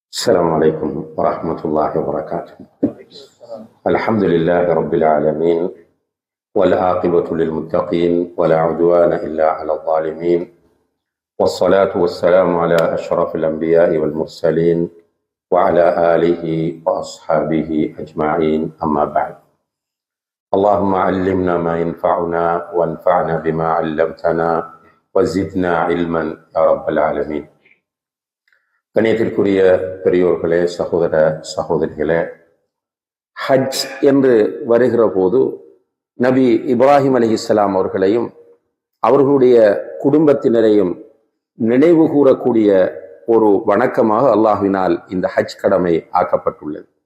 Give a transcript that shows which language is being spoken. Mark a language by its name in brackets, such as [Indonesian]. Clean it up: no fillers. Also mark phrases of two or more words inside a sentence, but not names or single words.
[Arabic] السلام عليكم ورحمة الله وبركاته. الحمد لله رب العالمين والعاقبة للمتقين ولا عدوان إلا على الظالمين والصلاة والسلام على أشرف الأنبياء والمرسلين وعلى آله وأصحابه أجمعين أما بعد. اللهم علمنا ما ينفعنا وانفعنا بما علمتنا وزدنا علما يا رب العالمين. [Tamil] கண்ணியத்திற்குரிய பெரியோர்களே, சகோதர சகோதரிகளே, ஹஜ் என்று வருகிற போது நபி இப்ராஹிம் அலைஹிஸ்ஸலாம் அவர்களையும் அவர்களுடைய குடும்பத்தினரையும் நினைவு கூறக்கூடிய ஒரு வணக்கமாக அல்லாஹ்வினால் இந்த ஹஜ் கடமை ஆக்கப்பட்டுள்ளது.